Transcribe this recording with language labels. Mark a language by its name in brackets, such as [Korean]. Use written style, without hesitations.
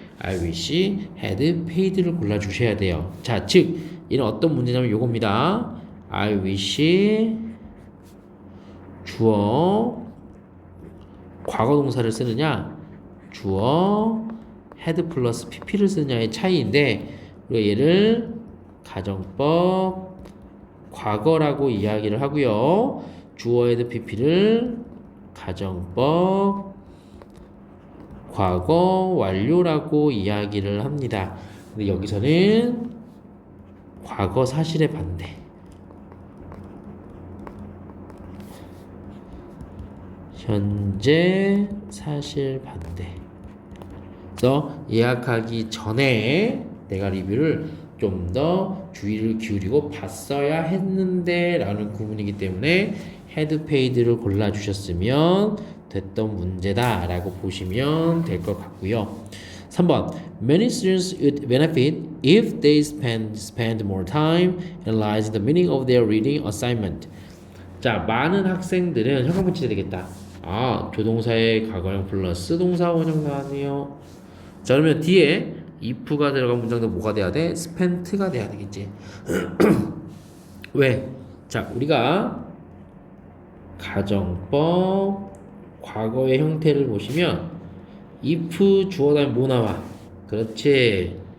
[Korean] I wish had paid를 골라주셔야 돼요. 자, 즉 얘는 어떤 문제냐면 요겁니다. I wish 주어 과거 동사를 쓰느냐 주어 had 플러스 pp를 쓰느냐의 차이인데 우리가 얘를 가정법 과거라고 이야기를 하고요. 주어 had pp를 가정법 과거 완료라고 이야기를 합니다. 근데 여기서는 과거 사실의 반대. 현재 사실 반대. 그래서 예약하기 전에 내가 리뷰를 좀 더 주의를 기울이고 봤어야 했는데 라는 구문이기 때문에 had paid를 골라주셨으면 됐던 문제다 라고 보시면 될 것 같고요. 3번 [English] Many students would benefit if they spend more time analyzing the meaning of their reading assignment. [Korean] 자, 많은 학생들은 형광펜 칠해야 되겠다. 아, 조동사의 과거형 플러스 동사 원형 나왔네요. 자, 그러면 뒤에 if가 들어간 문장도 뭐가 돼야 돼? spent가 돼야 되겠지. 왜? 자, 우리가 가정법 과거의 형태를 보시면 if 주어 다음에 뭐 나와? 그렇지.